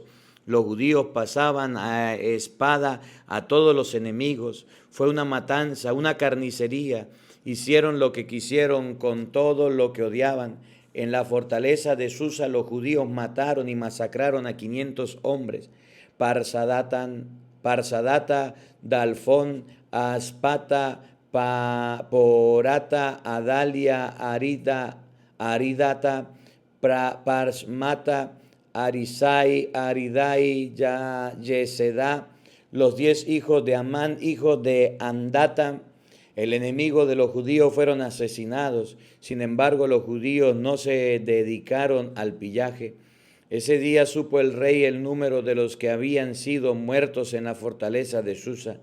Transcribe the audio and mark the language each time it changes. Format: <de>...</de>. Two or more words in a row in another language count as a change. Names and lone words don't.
<es>Los judíos pasaban a espada a todos los enemigos. Fue una matanza, una carnicería. Hicieron lo que quisieron con todo lo que odiaban. En la fortaleza de Susa los judíos mataron y masacraron a 500 hombres. Parsadata, Dalfón, Aspata, Porata, Adalia, Aridata, Parsmata, Arisai, Aridai, Yesedá, los 10 hijos de Amán, hijos de Andata, el enemigo de los judíos, fueron asesinados. Sin embargo, los judíos no se dedicaron al pillaje. Ese día supo el rey el número de los que habían sido muertos en la fortaleza de Susa.</es>